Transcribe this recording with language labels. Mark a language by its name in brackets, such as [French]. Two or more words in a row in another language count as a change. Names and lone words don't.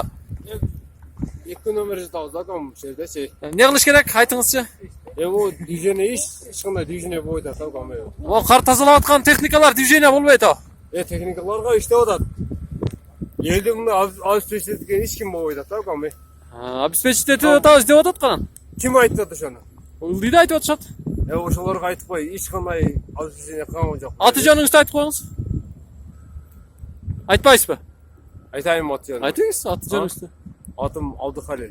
[Kyrgyz] 2 номер жазабыз акам бул жердечи. Эмне кылыш керек? Айтыңызчы. Бул движение эч кандай движение болбойт акам. О, кар тазалап аткан техникалар движение болбойт о. Техникаларга иштеп атат. Элди мына алып чечилген эч ким болбойт акам. Обеспечить етіп атабыз деп атат канан. Kim aytты ошону? Ылдыйды айтып атышат. Ошолорго айтып кой, эч кандай обеспечение кылган жок. Аты жөнүңүздү айтып коюңуз. Айтпайсызбы? Айтайын аты жөнү. Айтыңыз аты жөнүңүздү. Атым Абдыхалил.